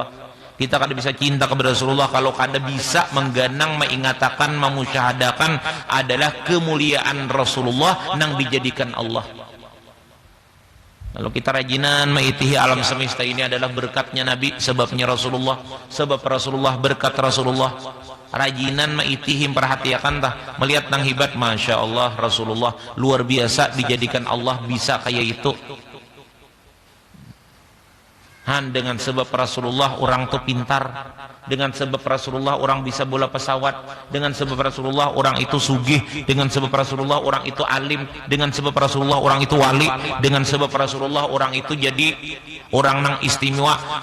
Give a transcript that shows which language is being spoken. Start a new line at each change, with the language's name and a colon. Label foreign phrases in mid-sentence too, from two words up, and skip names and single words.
Indonesian: Kita kada bisa cinta kepada Rasulullah kalau kada bisa mengganang, mengingatakan, memusyahadakan adalah kemuliaan Rasulullah nang dijadikan Allah. Kalau kita rajinan maitihi alam semesta ini adalah berkatnya Nabi, sebabnya Rasulullah, sebab Rasulullah, berkat Rasulullah. Rajinan maitihi, perhatikan tah, melihat nang hibat,
Arabic: masya Allah
Indonesian: Rasulullah luar biasa, dijadikan Allah bisa kayak itu. Dengan sebab Rasulullah orang tuh pintar, dengan sebab Rasulullah orang bisa bola pesawat, dengan sebab Rasulullah orang itu sugih, dengan sebab Rasulullah orang itu alim, dengan sebab Rasulullah orang itu wali, dengan sebab Rasulullah orang itu jadi orang nang istimewa.